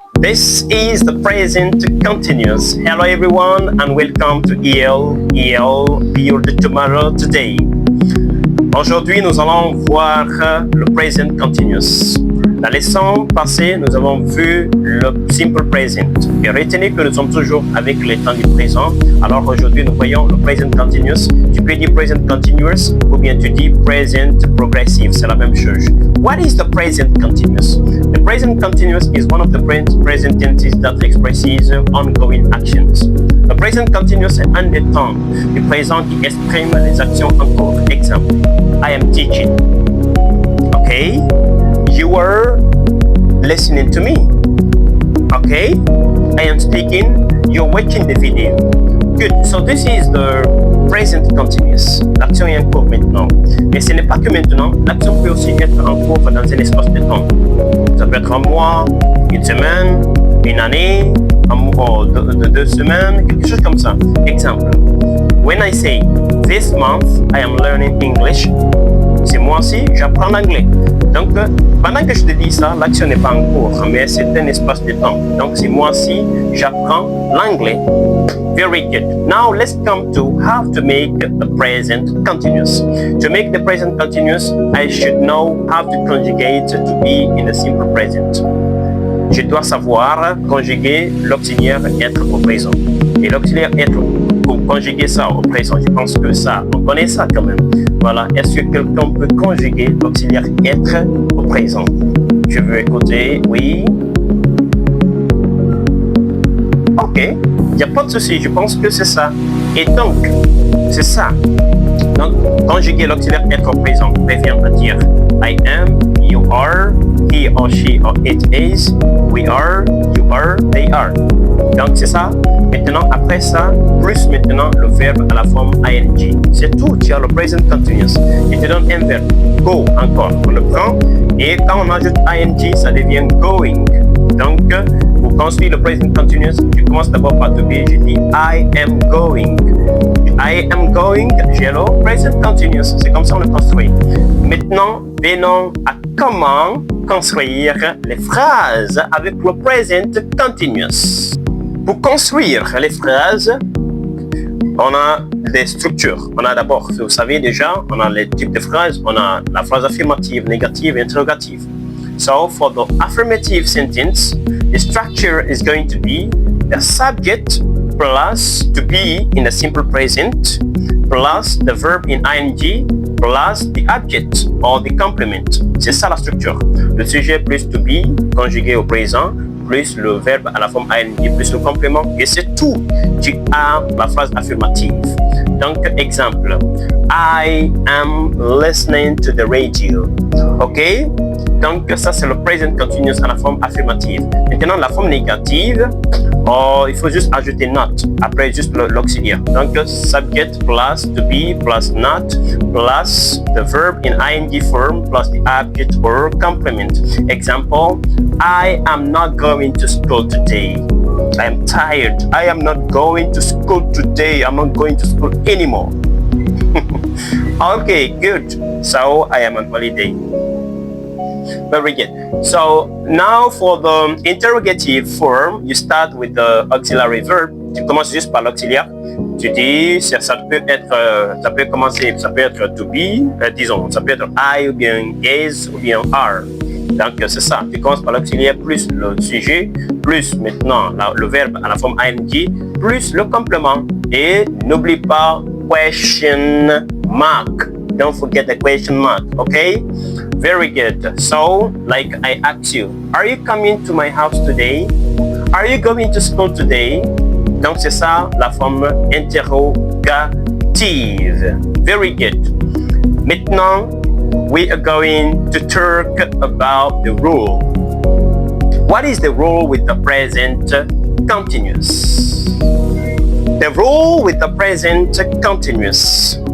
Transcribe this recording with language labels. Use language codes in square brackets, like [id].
[en] This is the present continuous. Hello everyone and welcome to Build Tomorrow Today. [fr] Aujourd'hui, nous allons voir le present continuous. La leçon passée, nous avons vu le simple present. Et retenez que nous sommes toujours avec le temps du présent. Alors aujourd'hui, nous voyons le present continuous. Tu peux dire present continuous ou bien tu dis present progressive. C'est la même chose. [en] What is the present continuous? The present continuous is one of the present tenses that expresses ongoing actions. [fr] Le present continuous est un des temps du présent qui exprime les actions en cours. [en] Exemple, I am teaching. Okay? You are listening to me. Okay? I am speaking. You're watching the video. Good. So this is the present continuous. [fr] L'action est en cours maintenant. Mais ce n'est pas que maintenant. L'action peut aussi être en cours dans un espace de temps. Ça peut être un mois, une semaine, une année, un mois, deux semaines, quelque chose comme ça. Exemple. [en] When I say, this month I am learning English. [fr] Ce mois-ci, j'apprends l'anglais. Donc, pendant que je te dis ça, l'action n'est pas en cours, mais c'est un espace de temps. Donc, ce mois-ci, j'apprends l'anglais. [en] Very good. Now, let's come to how to make the present continuous. To make the present continuous, I should know how to conjugate to be in the simple present. [fr] Je dois savoir conjuguer l'auxiliaire être au présent. Et l'auxiliaire être, pour conjuguer ça au présent, je pense que ça, on connaît ça quand même. Voilà, est-ce que quelqu'un peut conjuguer l'auxiliaire être au présent? Je veux écouter, oui. Ok, il n'y a pas de souci, je pense que c'est ça. Et donc, c'est ça. Donc, conjuguer l'auxiliaire être au présent revient à dire [en] I am, you are, he or she or it is, we are, you are, they are. [fr] Donc, c'est ça. Maintenant, après ça, plus maintenant le verbe à la forme ing. C'est tout, tu as le present continuous. Il te donne un verbe, go encore. On le prend et quand on ajoute ing, ça devient going. Donc, pour construire le present continuous, tu commences d'abord par to be. Je dis [en] I am going. I am going, [fr] j'ai le present continuous. C'est comme ça qu'on le construit. Maintenant, venons à comment construire les phrases avec le present continuous. Pour construire les phrases, on a des structures. On a d'abord, vous savez déjà, on a les types de phrases. On a la phrase affirmative, négative, interrogative. [en] So for the affirmative sentence, the structure is going to be the subject plus to be in the simple present plus the verb in ing plus the object or the complement. [fr] C'est ça la structure. Le sujet plus to be conjugué au présent plus le verbe à la forme ing plus le complément et c'est tout. Tu as la phrase affirmative. Donc exemple, [en] I am listening to the radio. Ok? [fr] Donc ça c'est le present continuous à la forme affirmative. Maintenant la forme négative, il faut juste ajouter not après juste l'auxiliaire. [en] Donc subject plus to be plus not plus the verb in ing form plus the object or complement. Example, I am not going to school today. I am tired. I am not going to school today. I'm not going to school anymore. Okay, good. So I am on holiday. Very good. So now for the interrogative form, you start with the auxiliary verb. [fr] Tu commences juste par l'auxiliaire. Tu dis, ça peut commencer, ça peut être to be, disons, ça peut être I ou bien is ou bien are. Donc c'est ça, tu commences par l'auxiliaire plus le sujet, plus maintenant le verbe à la forme ing, plus le complément. Et n'oublie pas question mark. [en] Don't forget the question mark, okay? Very good. So, like I asked you, are you coming to my house today? Are you going to school today? [fr] Donc c'est ça la forme interrogative. [en] Very good. Maintenant, we are going to talk about the rule. What is the rule with the present continuous? The rule with the present continuous.